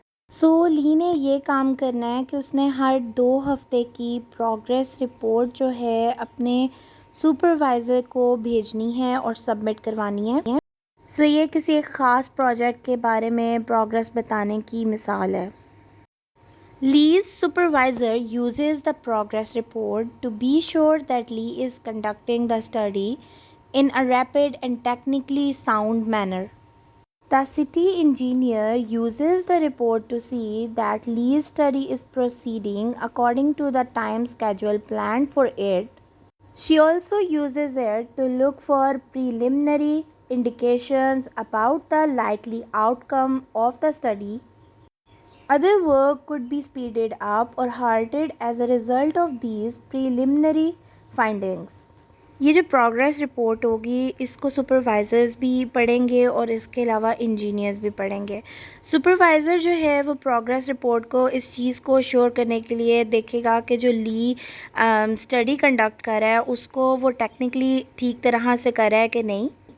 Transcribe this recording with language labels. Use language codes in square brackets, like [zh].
[ur] سو لی نے یہ کام کرنا ہے کہ اس نے ہر 2 ہفتے کی پروگریس رپورٹ جو ہے اپنے سپروائزر کو بھیجنی ہے اور سبمٹ کروانی ہے۔ سو یہ کسی ایک خاص پروجیکٹ کے بارے میں پروگریس بتانے کی مثال ہے۔ [en] Lee's supervisor uses the progress report to be sure that Lee is conducting the study in a rapid and technically sound manner. The city engineer uses the report to see that Lee's study is proceeding according to the time schedule planned for it. She also uses it to look for preliminary indications about the likely outcome of the study. Other work could be speeded up or halted as a result of these preliminary findings. [ur] یہ جو progress report ہوگی اس کو supervisors بھی پڑھیں گے اور اس کے علاوہ انجینئرز بھی پڑھیں گے۔ سپروائزر جو ہے وہ پروگریس رپورٹ کو اس چیز کو شور کرنے کے لیے دیکھے گا کہ جو لی اسٹڈی کنڈکٹ کر رہا ہے اس کو وہ ٹیکنیکلی ٹھیک طرح سے کر رہا ہے کہ نہیں،